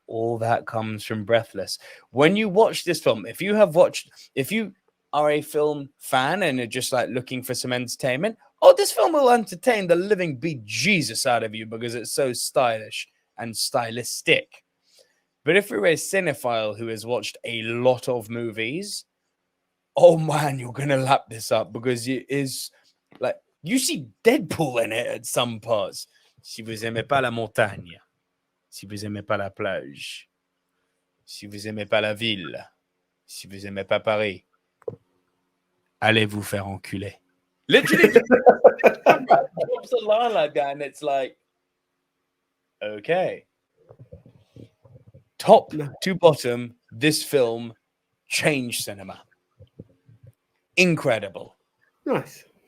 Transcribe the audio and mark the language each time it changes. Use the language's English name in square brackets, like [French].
[English] All that comes from Breathless. When you watch this film, if you are a film fan and are just like looking for some entertainment, this film will entertain the living bejesus out of you because it's so stylish and stylistic. But if you're a cinephile who has watched a lot of movies, oh man, you're going to lap this up because it is like, you see Deadpool in it at some parts. [French] Si vous aimez pas la montagne, si vous aimez pas la plage, si vous aimez pas la ville, si vous aimez pas Paris, allez vous faire enculer. [English] Literally, drops a line like that, and it's like, okay. Top to bottom, this film changed cinema. Incredible. Nice.